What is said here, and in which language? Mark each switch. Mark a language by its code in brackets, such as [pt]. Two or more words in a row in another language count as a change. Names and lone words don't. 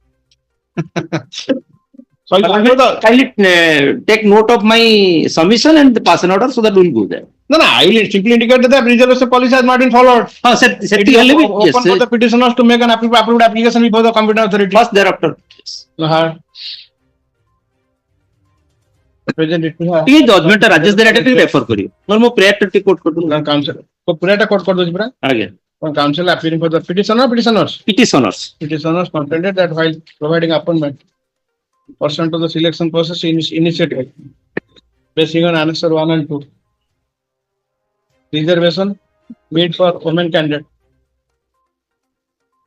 [en] So you know the kindly take note of my submission and pass an order so that we will go there no. I will simply indicate that the reservation policy has not been followed. It is open for the petitioners to make an approved application before the competent authority. first thereafter yes [or] ଟିକେ ଜଜମେଣ୍ଟ ରାଜେଶ ଦେରାଟା ଟିକେ ରେଫର କରିବ ନହେଲେ ମୋ ପ୍ରେୟାର ଟା ଟିକେ କୋଟ କରିଦଉନ [en] council. So Purata court for those ଆଜ୍ଞା council appealing for the petitioners petitioners contended that while providing appointment pursuant to the selection process initiative basing on annexure 1 and 2 reservation made for women candidate